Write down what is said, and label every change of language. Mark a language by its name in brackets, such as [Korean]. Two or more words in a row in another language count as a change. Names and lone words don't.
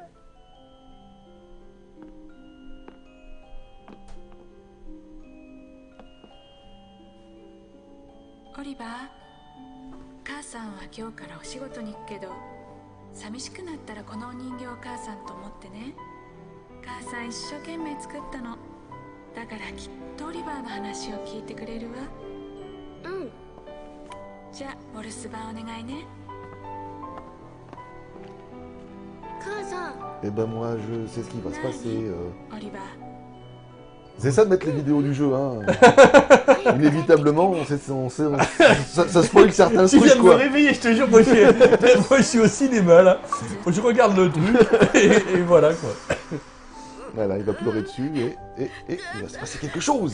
[Japanese] オリバー、母さんは今日からお仕事に行くけど、寂しくなったらこのお人形を母さんと思ってね。母さん一生懸命作ったの。だからきっとオリバーの話を聞いてくれるわ。うん。じゃあお留守番お願いね。母さん。 [French] Et ben moi je sais ce qui va se passer. [Japanese] オリバー。 [French] C'est ça de mettre les vidéos du jeu, hein. Inévitablement, ça spoil certains Tu viens trucs, de me quoi. réveiller, je te jure. Moi, je suis au cinéma, là. Je regarde le truc, et voilà, quoi. Voilà, il va pleurer dessus et il va se passer quelque chose.